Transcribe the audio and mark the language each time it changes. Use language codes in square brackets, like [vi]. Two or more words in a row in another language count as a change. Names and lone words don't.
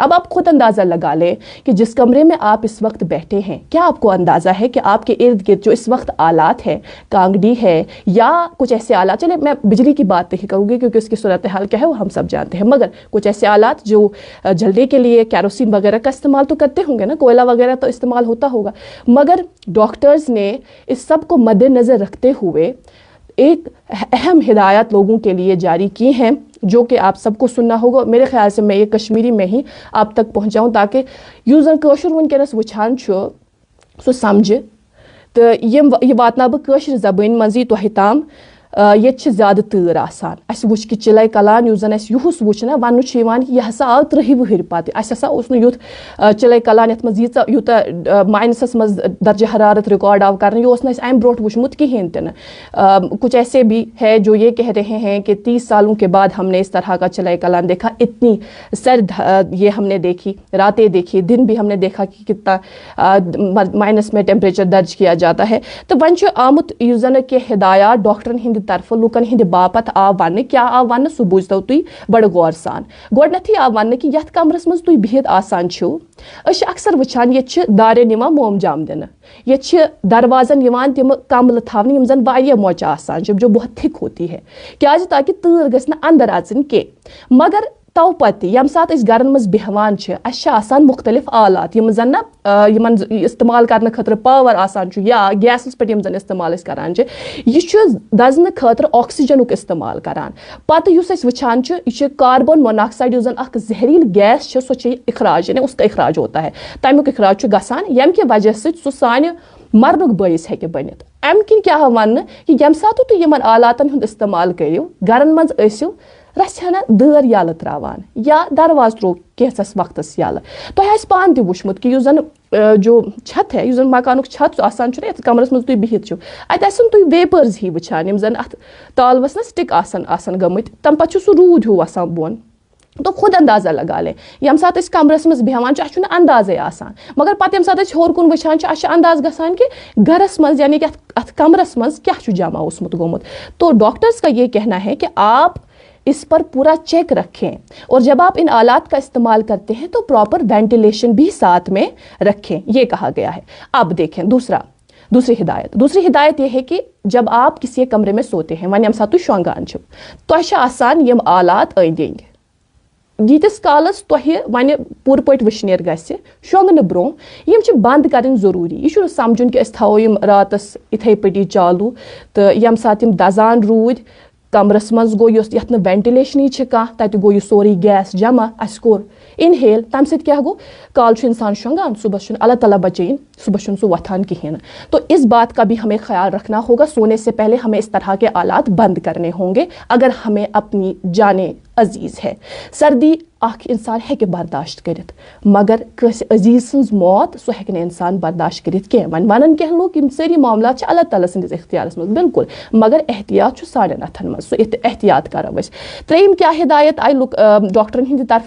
[ur] اب آپ خود اندازہ لگا لیں کہ جس کمرے میں آپ اس وقت بیٹھے ہیں، کیا آپ کو اندازہ ہے کہ آپ کے ارد گرد جو اس وقت آلات ہیں، کانگڑی ہے یا کچھ ایسے آلات، چلے میں بجلی کی بات نہیں کروں گی کیونکہ اس کی صورتحال کیا ہے وہ ہم سب جانتے ہیں، مگر کچھ ایسے آلات جو جلنے کے لیے کیروسین وغیرہ کا استعمال تو کرتے ہوں گے نا، کوئلہ وغیرہ تو استعمال ہوتا ہوگا، مگر ڈاکٹرز نے اس سب کو مد نظر رکھتے ہوئے ایک اہم ہدایات لوگوں کے لیے جاری کی ہیں جو کہ آپ سب کو سننا ہوگا۔ میرے خیال سے میں یہ کشمیری میں ہی آپ تک پہنچاؤں تاکہ [ks] یوزر کٲشُر ونکیٚنس وٕچھان چھُ سُہ سمجھِ تہٕ یہ واتناو بہٕ کٲشِر زبٲنۍ منٛزٕے تۄہہِ تام۔ ییٚتہِ چھِ زیادٕ تۭر آسان، اَسہِ وٕچھ کہِ چِلَے کلان یُس زن اَسہِ یُہُس وٕچھ نا وَننہٕ چھُ یِوان کہِ یہِ ہسا آو 30 وُہٕرۍ پتہٕ، اَسہِ ہسا اوس نہٕ یُتھ چِلَے کلان یَتھ منٛز یوٗتاہ ماینسَس منٛز درجہ حرارت ریکارڈ آو کرنہٕ، یہِ اوس نہٕ اَسہِ اَمہِ برونٛٹھ وٕچھمُت کِہیٖنۍ تہِ نہٕ۔ [ur] کچھ ایسے بھی ہے جو یہ کہہ رہے ہیں کہ 30 سالوں کے بعد ہم نے اس طرح کا چِلَے کلان دیکھا، اتنی سرد یہ ہم نے دیکھی، راتیں دیکھی، دن بھی ہم نے دیکھا کہ کتنا مائنس میں ٹیمپریچر درج کیا جاتا ہے۔ [ks] تو وۄنۍ چھُ آمُت یُس زن کہ ہدایات ڈاکٹرن ہٕنٛدِ طرفہٕ لُکن ہٕنٛدِ باپتھ آو وننہٕ، کیا آو وننہٕ سُہ بوٗزتو تُہۍ بڑٕ غور سان۔ گۄڈنیتھٕے آو وننہٕ کہ یتھ کمرس منٛز تُہۍ بِہِتھ آسان چھِو، أسۍ چھِ اکثر وٕچھان ییٚتہِ چھِ دارٮ۪ن یِوان موم جام دِنہٕ، ییٚتہِ چھِ دروازن یِوان تِم کملہٕ تھاونہٕ یِم زن واریاہ مۄچہِ آسان چھِ [ur] جو بہت تھِک ہوتی ہے، [ks] کیازِ تاکہ تۭر گژھِ نہٕ اندر اژٕنۍ کینٛہہ۔ مگر تو پتہٕ ییٚمہِ ساتہٕ أسۍ گرن منٛز بیٚہوان چھِ اَسہِ چھِ آسان مختلف آلات یِم زن نہ یِمن استعمال کرنہٕ خٲطرٕ پاور آسان چھُ یا گیسس پٮ۪ٹھ یِم زن استعمال أسۍ کران چھِ، یہِ چھُ دزنہٕ خٲطرٕ آکسیجنُک استعمال کران۔ پتہٕ یُس أسۍ وٕچھان چھِ یہِ چھُ کاربن موناکسائڈ یُس زن اکھ زہریٖل گیس چھِ، سۄ چھِ اخراج [ur] یعنی اس کا اخراج ہوتا ہے، [ks] تمیُک اخراج چھُ گژھان ییٚمہِ کہِ وجہ سۭتۍ سُہ سانہِ مرنُک بٲعث ہیٚکہِ بٔنِتھ۔ اَمہِ کِنۍ کیٛاہ آو وننہٕ کہ ییٚمہِ ساتہٕ تُہۍ یِمن آلاتن ہُنٛد استعمال کٔرِو، گرن منٛز ٲسِو رژھِ ہنا دٲر یلہٕ تراوان یا درواز تروو کینٛژس وقتس یلہٕ۔ تۄہہِ آسہِ پانہٕ تہِ وٕچھمُت کہ یُس زن [ur] جو چھت ہے، [ks] یُس زن مکانُک چھت آسان چھُ نا یتھ کمرس منٛز تُہۍ بِہِتھ چھِو، اتہِ آسن تُہۍ ویپٲرز ہی وٕچھان یِم زن اتھ تالوس نا سٹک آسان گٔمٕتۍ، تمہِ پتہٕ چھُ سُہ روٗد ہیوٗ وسان بۄن۔ [ur] تو خود اندازہ لگا لے [ks] ییٚمہِ ساتہٕ أسۍ کمرس منٛز بیٚہوان چھِ اَسہِ چھُنہٕ اندازے آسان، مگر پتہٕ ییٚمہِ ساتہٕ أسۍ ہیوٚر کُن وٕچھان چھِ اَسہِ چھُ انداز گژھان کہ گرس منٛز یعنی کہ اتھ کمرس منٛز کیٛاہ چھُ جمع اوسمُت گوٚمُت۔ [ur] تو ڈاکٹرز کا یہ کہنا ہے کہ آپ اس پر پورا چیک رکھیں اور جب آپ ان آلات کا استعمال کرتے ہیں تو پراپر وینٹیلیشن بھی ساتھ میں رکھیں، یہ کہا گیا ہے۔ اب دیکھیں دوسرا، دوسری ہدایت یہ ہے کہ جب آپ کسی کمرے میں سوتے ہیں [ks] ون یم سات تُہۍ شۄنٛگان چھِو تۄہہِ چھِ آسان یِم آلات أنٛدۍ أنٛدۍ ییٖتِس کالس تۄہہِ وَنہِ پوٗرٕ پٲٹھۍ وٕشنیر گژھِ شۄنٛگنہٕ برونٛہہ یِم چھِ بنٛد کَرٕنۍ ضروٗری یہِ چھُنہٕ سمجھُن کہِ أسۍ تھاوو یِم راتس یِتھَے پٲٹھی چالوٗ تہٕ ییٚمہِ ساتہٕ یِم دزان روٗدۍ کمرس منٛز گوٚو یتھ نہٕ وینٹِلیشنٕے چھِ کانٛہہ تتہِ گوٚو یہِ سورُے گیس جمع اَسہِ کوٚر انہیل تمہِ سۭتۍ کیٛاہ گوٚو کالہٕ چھُ انسان شۄنٛگان صبحس چھُنہٕ اللہ تعالیٰ بچٲیِن صبحس چھُنہٕ سُہ وۄتھان کِہیٖنۍ نہٕ [ur] تو اس بات کا بھی ہمیں خیال رکھنا ہوگا سونے سے پہلے ہمیں اس طرح کے آلات بند کرنے ہوں گے اگر ہمیں اپنی جانیں عزیز ہے [ks] سردی اکھ انسان ہیٚکہِ برداشت کٔرِتھ مگر کٲنٛسہِ عزیٖز سٕنٛز موت سُہ ہیٚکہِ نہٕ انسان برداشت کٔرِتھ کینٛہہ وۄنۍ ونن کینٛہہ لوٗکھ یِم سٲری معاملات چھِ اللہ تعالیٰ سٕنٛدِس اختیارس منٛز بالکل مگر احتیاط چھُ سانٮ۪ن اتھن منٛز سُہ احتیاط کرو أسۍ ترٛیٚیِم کیٛاہ ہدایت آیہِ ڈاکٹرن ہٕنٛدِ طرفہٕ